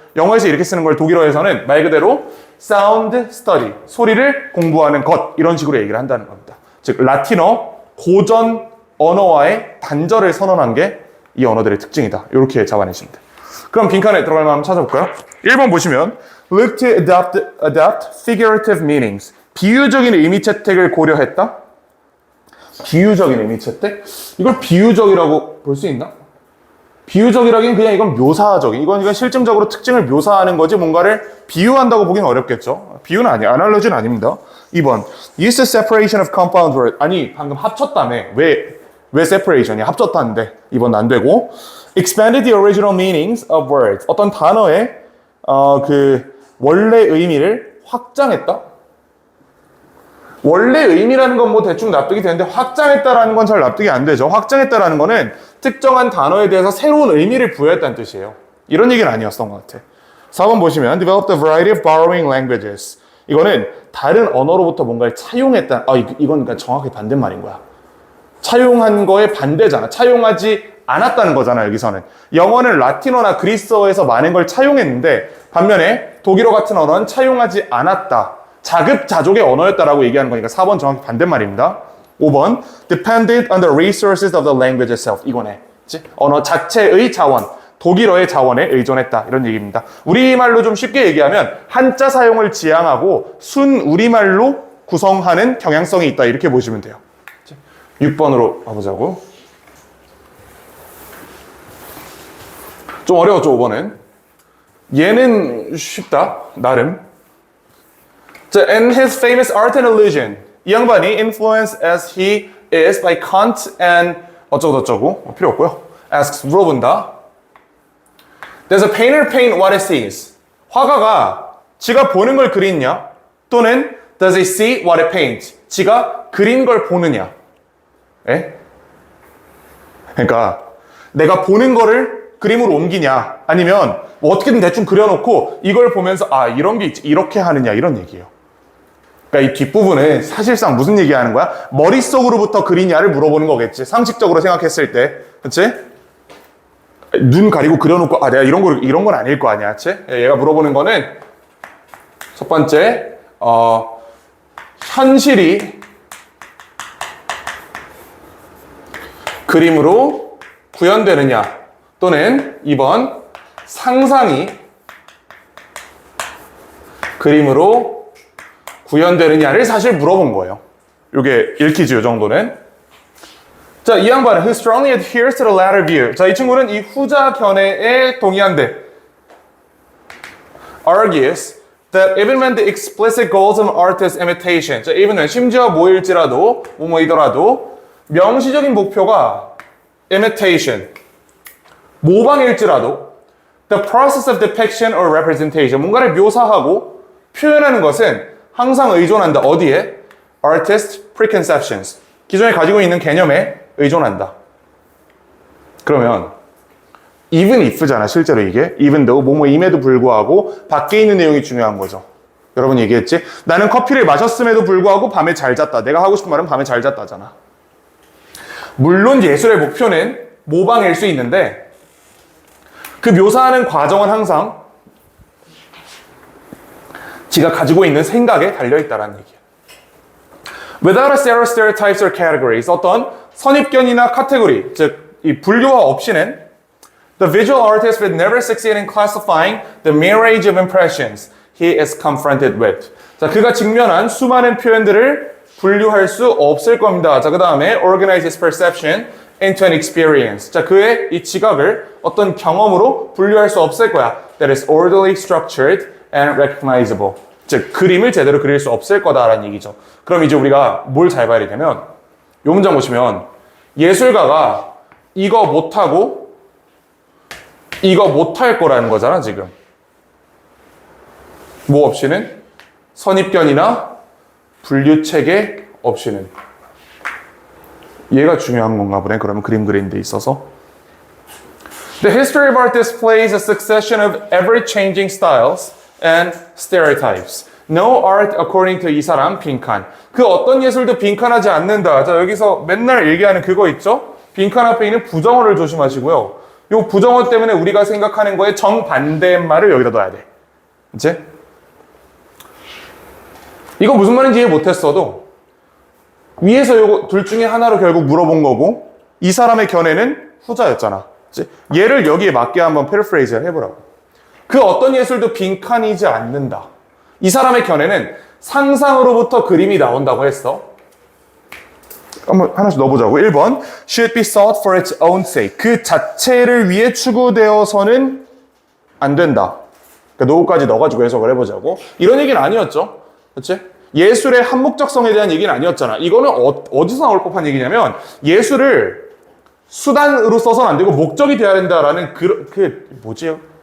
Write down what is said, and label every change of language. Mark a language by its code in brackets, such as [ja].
[ko] 영어에서 이렇게 쓰는 걸 독일어에서는 말 그대로 sound study, 소리를 공부하는 것 이런 식으로 얘기를 한다는 겁니다. 즉 라틴어 고전 언어와의 단절을 선언한 게 이 언어들의 특징이다. 이렇게 잡아내시면 돼요. 그럼 빈칸에 들어갈 만한 찾아볼까요? [en] 1번 보시면 look to adapt figurative meanings. [ko] 비유적인 의미 채택을 고려했다. 비유적인 의미 채택? 이걸 비유적이라고 볼 수 있나? 비유적이라기엔 그냥 이건 묘사적인, 이건 실증적으로 특징을 묘사하는 거지 뭔가를 비유한다고 보기는 어렵겠죠. [en] 비유는 아니야. 아날로지는 아닙니다. 2번 use the separation of compound word. [ko] 아니 방금 합쳤다며. 왜 separation이 합쳤다는데 2번 안 되고 [en] expanded the original meanings of words. [ko] 어떤 단어의 그 원래 의미를 확장했다. 원래 의미라는 건 뭐 대충 납득이 되는데 확장했다라는 건 잘 납득이 안 되죠. 확장했다라는 거는 특정한 단어에 대해서 새로운 의미를 부여했다는 뜻이에요. 이런 얘기는 아니었던 것 같아. [en] 4번 보시면 developed a variety of borrowing languages. [ko] 이거는 다른 언어로부터 뭔가를 차용했다. 이건 그러니까 정확히 반대말인 거야. 차용한 거의 반대잖아. 차용하지 않았다는 거잖아, 여기서는. 영어는 라틴어나 그리스어에서 많은 걸 차용했는데 반면에 독일어 같은 언어는 차용하지 않았다. 자급자족의 언어였다라고 얘기하는 거니까 4번 정확히 반대말입니다. [en] 5번 depended on the resources of the language itself. [ko] 이거네. 그치? 언어 자체의 자원, 독일어의 자원에 의존했다. 이런 얘기입니다. 우리말로 좀 쉽게 얘기하면 한자 사용을 지향하고 순 우리말로 구성하는 경향성이 있다. 이렇게 보시면 돼요. 6번으로 가보자고. 좀 어려웠죠, 5번은. 얘는 쉽다, 나름. [en] 자, and his famous art and illusion. 이 양반이 influenced as he is by Kant and [ko] 어쩌고저쩌고 필요 없고요. [en] asks, 물어본다. Does a painter paint what he sees? [ko] 화가가 지가 보는 걸 그리냐? [en] 또는 does he see what he paints? [ko] 지가 그린 걸 보느냐? 에? 그러니까 내가 보는 거를 그림으로 옮기냐? 아니면 뭐 어떻게든 대충 그려놓고 이걸 보면서 아 이런 게 있지 이렇게 하느냐 이런 얘기예요. 그러니까 이 뒷부분은 사실상 무슨 얘기하는 거야? 머릿속으로부터 그리냐를 물어보는 거겠지. 상식적으로 생각했을 때. 그치? 눈 가리고 그려놓고, 아, 내가 이런 건 아닐 거 아니야. 그치? 얘가 물어보는 거는, 첫 번째, 현실이 그림으로 구현되느냐. 또는 2번, 상상이 그림으로 구현되느냐를 사실 물어본 거예요. 요게 읽히지, 요 정도는. [en] 자, [ko] 이 양반은 [en] who strongly adheres to the latter view. [ko] 자, 이 친구는 이 후자 견해에 동의한대. [en] argues that even when the explicit goals of art is imitation. 자, even when [ko] 심지어 뭐일지라도, 뭐이더라도 명시적인 목표가 [en] imitation, 모방일지라도 the process of depiction or representation. [ko] 뭔가를 묘사하고 표현하는 것은 항상 의존한다. [en] 어디에? Artist preconceptions. [ko] 기존에 가지고 있는 개념에 의존한다. 그러면 even if잖아. 실제로 이게 even though 뭐뭐임에도 불구하고 밖에 있는 내용이 중요한 거죠. 여러분 얘기했지? 나는 커피를 마셨음에도 불구하고 밤에 잘 잤다. 내가 하고 싶은 말은 밤에 잘 잤다잖아. 물론 예술의 목표는 모방일 수 있는데 그 묘사하는 과정은 항상 지가 가지고 있는 생각에 달려있다라는 얘기야. [en] Without a set of stereotypes or categories, [ko] 어떤 선입견이나 카테고리, 즉 이 분류화 없이는 [en] the visual artist would never succeed in classifying the myriad of impressions he is confronted with. [ko] 자, 그가 직면한 수많은 표현들을 분류할 수 없을 겁니다. 자, 그 다음에 [en] organize his perception into an experience. [ko] 자, 그의 이 지각을 어떤 경험으로 분류할 수 없을 거야. [en] That is orderly, structured, and recognizable. [ko] 즉, 그림을 제대로 그릴 수 없을 거다라는 얘기죠. 그럼 이제 우리가 뭘 잘 봐야 되냐면 요 문장 보시면 예술가가 이거 못하고 이거 못할 거라는 거잖아, 지금. 뭐 없이는? 선입견이나 분류체계 없이는. 얘가 중요한 건가 보네. 그러면 그림 그리는 데 있어서. [en] The history of art displays a succession of ever-changing styles and stereotypes. No art according to [ko] 이 사람 빈칸. 그 어떤 예술도 빈칸하지 않는다. 자, 여기서 맨날 얘기하는 그거 있죠? 빈칸 앞에 있는 부정어를 조심하시고요. 요 부정어 때문에 우리가 생각하는 거에 정반대의 말을 여기다 넣어야 돼. 이제 이거 무슨 말인지 이해 못했어도 위에서 요거 둘 중에 하나로 결국 물어본 거고 이 사람의 견해는 후자였잖아. 이제 얘를 여기에 맞게 한번 패러프레이즈 해보라고. 그 어떤 예술도 빈칸이지 않는다. 이 사람의 견해는 상상으로부터 그림이 나온다고 했어. 한번 하나씩 넣어보자고. [en] 1번 should be sought for its own sake. [ko] 그 자체를 위해 추구되어서는 안 된다. 그러니까 노후까지 넣어가지고 해석을 해보자고. 이런 얘기는 아니었죠. 그렇지? 예술의 한목적성에 대한 얘기는 아니었잖아. 이거는 어디서 나올 법한 얘기냐면 예술을 수단으로 써서는 안 되고 목적이 돼야 된다라는 그 뭐지요?